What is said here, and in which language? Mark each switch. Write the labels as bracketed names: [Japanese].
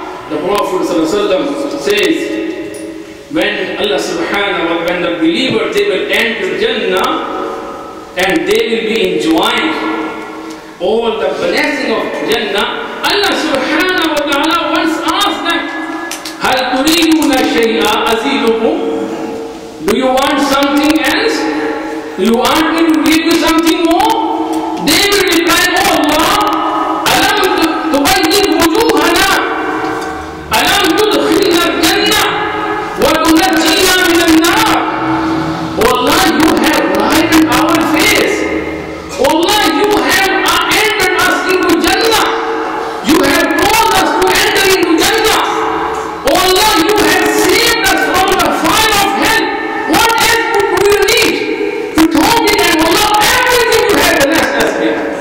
[English] The Prophet says, when Allah subhanahu wa ta'ala, when the believer, they will enter Jannah and they will be enjoying all the blessing of Jannah. Allah subhanahu wa ta'ala once asked them, [Arabic] هَلْ تُرِيدُونَ شَيْئًا أَزِيدُكُمْ? [English] Do you want something else? Do you want me to give you something more? They will reply, oh Allah, [Arabic] أَلَمْ تُبَيِّضْ وُجُوهَنَا أَلَمْ تُدْخِلْنَا الْجَنَّةَ وَتُنَجِّينَا مِنَ النَّارِ. [English] Oh Allah, you have lightened our face. Oh Allah, you have entered us into Jannah. You have caused us to enter into Jannah. Oh Allah, you have saved us from the fire of hell. What else do you need? To talk in and Allah, everything you have blessed us with.